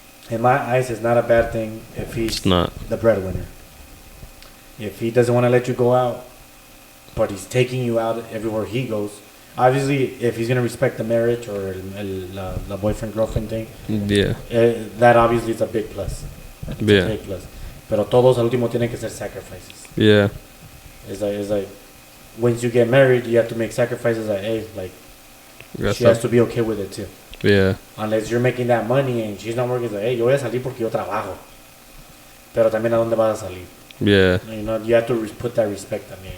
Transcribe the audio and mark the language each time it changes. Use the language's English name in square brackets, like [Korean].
[English] In my eyes, it's not a bad thing if he's the breadwinner. If he doesn't want to let you go out, but he's taking you out everywhere he goes. Obviously, if he's gonna respect the marriage or the boyfriend-girlfriend thing, that obviously is a big plus. It's a big plus. [Spanish] Pero todos al último tienen que ser sacrifices. [English] Yeah. It's like once you get married, you have to make sacrifices. She has to be okay with it too. Yeah. Unless you're making that money and she's not working, it's like, hey, [Spanish] yo voy a salir porque yo trabajo. Pero también a dónde vas a salir. [English] Yeah. You know, you have to put that respect on me.